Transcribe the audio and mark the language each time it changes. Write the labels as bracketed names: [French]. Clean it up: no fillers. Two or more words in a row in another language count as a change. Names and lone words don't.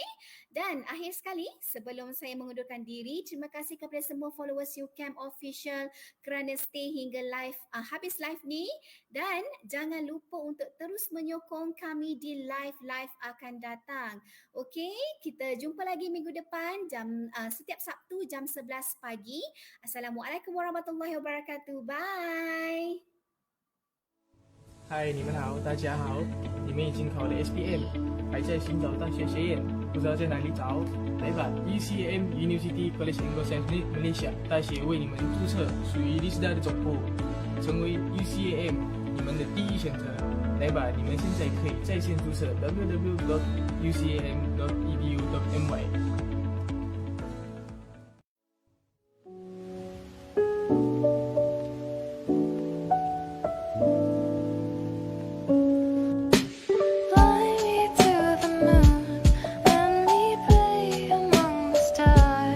[Malay] Dan akhir sekali, sebelum saya mengundurkan diri, terima kasih kepada semua followers UCAM official kerana stay hingga habis live ni, dan jangan lupa untuk terus menyokong kami di live akan datang. Okey, kita jumpa lagi minggu depan setiap Sabtu jam 11 pagi. [Arabic] السلام عليكم ورحمة الله وبركاته. Bye. [Chinese] 嗨，你们好，大家好！你们已经考了 SPM， 还在寻找大学学院，不知道在哪里找？来吧 ，UCM University College Anglo-Saxons Malaysia 大学为你们注册，属于Risda的总部，成为 UCM 你们的第一选择。来吧，你们现在可以在线注册 www.ucam.edu.my。 [English] Fly me to the moon, let me play among the stars.